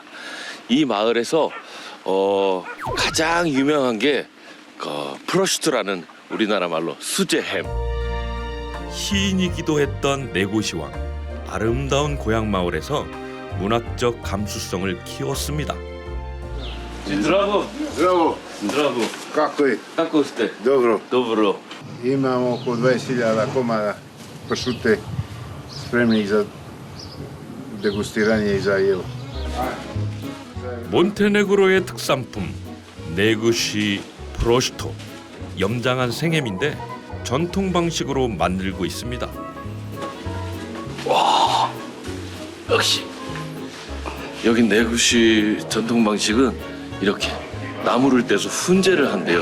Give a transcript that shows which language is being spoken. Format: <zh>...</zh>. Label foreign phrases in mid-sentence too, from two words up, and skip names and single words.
<ko>이 마을에서 가장 유명한 게 프로슈트라는 우리나라 말로 수제 햄. 시인이기도 했던 네고시 왕. 아름다운 고향 마을에서 문학적 감수성을 키웠습니다.</ko> <sr>Zdravo. Zdravo. Zdravo. Kako je? Kako ste? Dobro. Dobro. Imamo oko 20.000 komada pršute spremnih za degustiranje i za jelo.</sr> <ko>몬테네그로의 특산품 네구시 프로슈토. 염장한 생햄인데 전통 방식으로 만들고 있습니다. 와, 역시 여기 네구시 전통 방식은 이렇게 나무를 떼서 훈제를 한대요.</ko>